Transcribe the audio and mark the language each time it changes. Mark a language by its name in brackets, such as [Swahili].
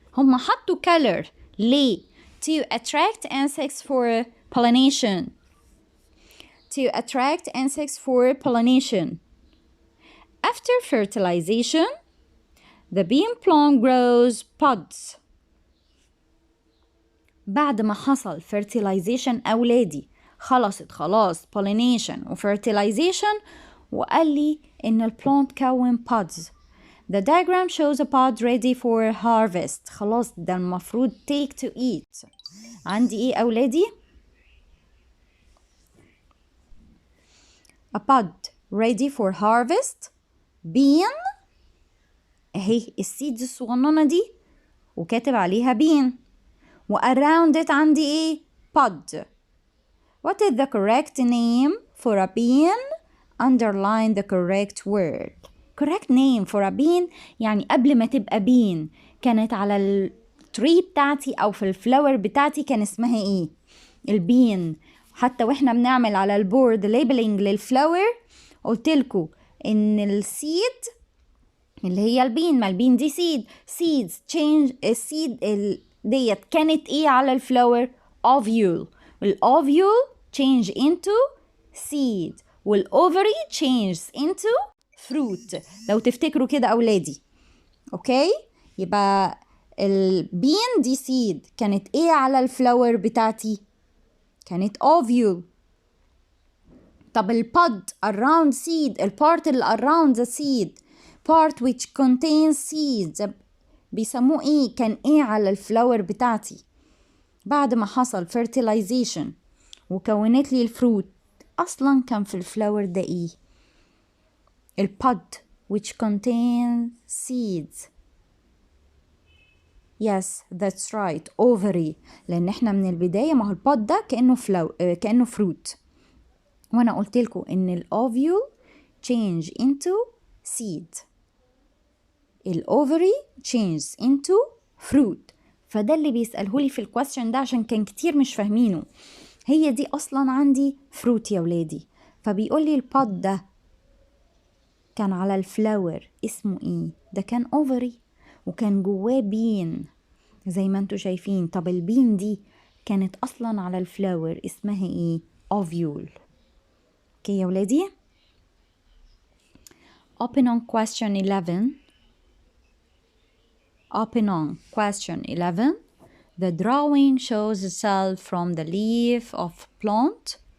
[Arabic] هم حطوا [English] color [Arabic] ليه؟ [English] To attract insects for pollination. To attract insects for pollination. After fertilization, the bean plant grows pods. [Arabic] بعد ما حصل fertilization أولادي خلاص pollination و fertilization وقال لي إن البلانت كون pods. [English] The diagram shows a pod ready for harvest. [Arabic] خلاص ده المفروض [English] take to eat. [Arabic] عندي إيه أولادي؟ [English] A pod ready for harvest. [Arabic] bean اهي السيدز الصغننة دي وكاتب عليها bean و [English] around it [Arabic] عندي ايه؟ pod. [English] What is the correct name for a bean? Underline the correct word. correct name for a bean [Arabic] يعني قبل ما تبقى bean كانت على التري بتاعتي أو في الفلاور بتاعتي كان اسمها إيه؟ البين. حتى وإحنا بنعمل على البورد labeling للفلاور قلتلكوا إن السيد اللي هي البين، ما البين دي سيد، [English] seeds change [Arabic] السيد ديت كانت إيه على الفلاور؟ ovule. الأوفيول [English] change into seed [Arabic] والأوفري [English] changes into fruit. [Arabic] لو تفتكروا كده أولادي. أوكي؟ يبقى البين دي seed كانت إيه على الفلاور بتاعتي؟ كانت ovule. طب البود [English] around seed [Arabic] البارت اللي around [English] the seed part which contains seeds [Arabic] بيسموه إيه؟ كان إيه على الفلاور بتاعتي؟ بعد ما حصل fertilization وكونت لي الفروت أصلا كان في الفلاور ده إيه؟ البود [English] which contains seeds. Yes, that's right, ovary. [Arabic] لأن إحنا من البداية ما هو البود ده كأنه فروت. وأنا قلت لكم إن الأوفيول [English] change into seed. [Arabic] الأوفري [English] change into fruit. [Arabic] فده اللي بيسألهولي في الكويستشن ده عشان كان كتير مش فاهمينه. هي دي أصلا عندي فروت يا ولادي. فبيقول لي البود ده كان على الفلاور اسمه إيه؟ ده كان أوفري وكان جواه بين زي ما انتوا شايفين. طب البين دي كانت أصلا على الفلاور اسمها إيه؟ أوفيول. [English] Okay يا ولادي؟ Open on question 11. Open on question 11. The drawing shows a cell from the leaf of plant.